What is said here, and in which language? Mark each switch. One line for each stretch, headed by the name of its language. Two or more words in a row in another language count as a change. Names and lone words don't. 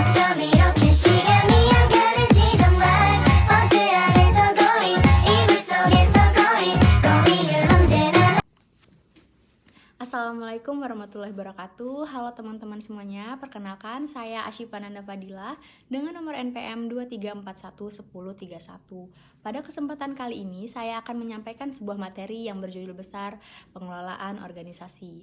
Korean: 밤이렇게 시간이 안 가는지 정말 버스 안에서 going 이불 속에서
English: going going
Korean: 은 언제나
Arabic: السلام عليكم ورحمة الله وبركاته.
Indonesian: Halo teman-teman semuanya, perkenalkan saya Asyifa Nanda Fadila dengan nomor NPM 23411031. Pada kesempatan kali ini saya akan menyampaikan sebuah materi yang berjudul besar Pengelolaan Organisasi.